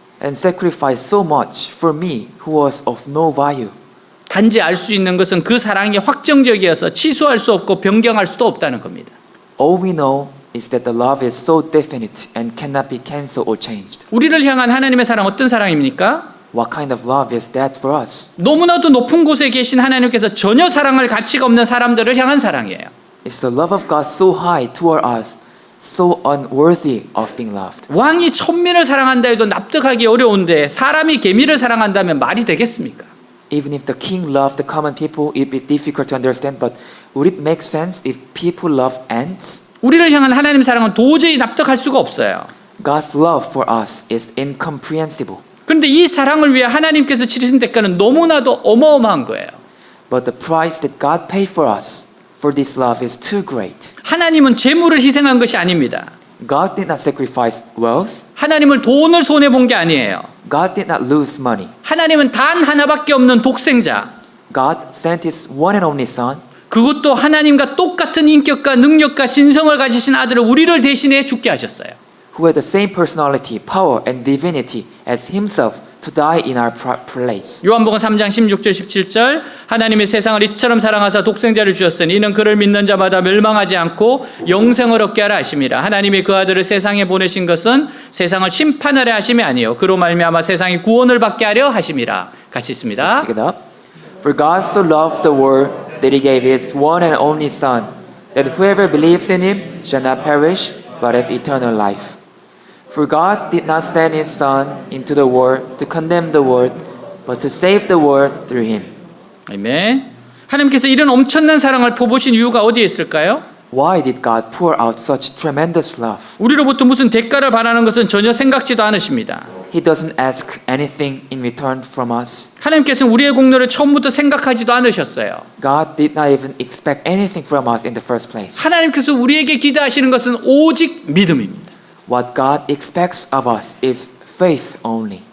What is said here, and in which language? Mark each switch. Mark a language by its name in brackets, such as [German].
[English] And sacrifice so much for me who was of no value. [Korean] 단지 알 수 있는 것은 그 사랑이 확정적이어서 취소할 수 없고 변경할 수도 없다는 겁니다. [English] All we know is that the love is so definite and cannot be cancelled or changed. [Korean] 우리를 향한 하나님의 사랑 어떤 사랑입니까? [English] What kind of love is that for us? [Korean] 너무나도 높은 곳에 계신 하나님께서 전혀 사랑할 가치가 없는 사람들을 향한 사랑이에요. [English] It's the love of God so high toward us, so unworthy of being loved. [Korean] 왕이 천민을 사랑한다 해도 납득하기 어려운데 사람이 개미를 사랑한다면 말이 되겠습니까? [English] Even if the king loved the common people, it would be difficult to understand, but would it make sense if people love ants? [Korean] 우리를 향한 하나님의 사랑은 도저히 납득할 수가 없어요. [English] God's love for us is incomprehensible. [Korean] 그런데 이 사랑을 위해 하나님께서 치르신 대가는 너무나도 어마어마한 거예요. [English] But the price that God paid for us for this love is too great. [Korean] 하나님은 재물을 희생한 것이 아닙니다. [English] God did not sacrifice wealth. [Korean] 하나님은 돈을 손해 본 게 아니에요. [English] God did not lose money. [Korean] 하나님은 단 하나밖에 없는 독생자. [English] God sent his one and only son. [Korean] 그것도 하나님과 똑같은 인격과 능력과 신성을 가지신 아들을 우리를 대신해 죽게 하셨어요. [English] who had the same personality, power, and divinity as himself to die in our place. [Korean] 요한복음 3장 16절 17절 하나님이 세상을 이처럼 사랑하사 독생자를 주셨으니 이는 그를 믿는 자마다 멸망하지 않고 영생을 얻게 하라 하심이라. 하나님이 그 아들을 세상에 보내신 것은 세상을 심판하려 하심이 아니요 그로 말미암아 세상이 구원을 받게 하려 하심이라. 같이 있습니다. [English] Pick it up. For God so loved the world that he gave his one and only Son, that whoever believes in him shall not perish but have eternal life. For God did not send his Son into the world to condemn the world, but to save the world through him. [Korean] 아멘. 하나님께서 이런 엄청난 사랑을 퍼부으신 이유가 어디에 있을까요? [English] Why did God pour out such tremendous love? [Korean] 우리로부터 무슨 대가를 바라는 것은 전혀 생각지도 않으십니다. [English] He doesn't ask anything in return from us. [Korean] 하나님께서는 우리의 공로를 처음부터 생각하지도 않으셨어요. [English] God did not even expect anything from us in the first place. [Korean] 하나님께서 우리에게 기대하시는 것은 오직 믿음입니다. [English] What God expects of us is faith only.